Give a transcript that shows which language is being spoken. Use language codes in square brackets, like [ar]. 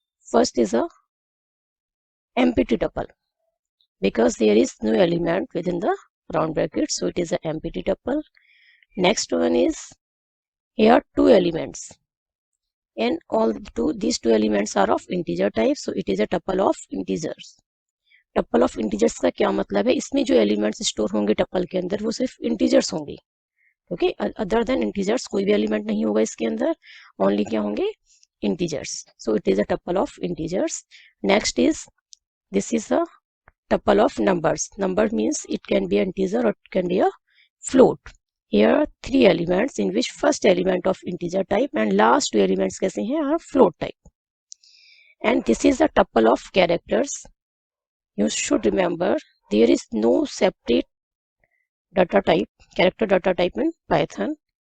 [en] First is a empty tuple, because there is no element within the round bracket, so it is an empty tuple. Next one is, here two elements and these two elements are of integer type, so it is a tuple of integers. [hi] Tuple of integers का क्या मतलब है? इसमें जो elements store होंगे tuple के अंदर वो सिर्फ इंटीजर्स होंगे. [en] okay, other than integers [hi] कोई भी एलिमेंट नहीं होगा इसके अंदर, ओनली क्या होंगे? [en] Integers. So it is a tuple of integers. Next is, this is a tuple of numbers. Number means it can be an integer or it can be a float. Here are 3 elements in which first element of integer type and last 2 elements [hi] कैसे हैं? [en] Are float type. And this is a tuple of characters. You should remember there is no separate data type, character data type in Python.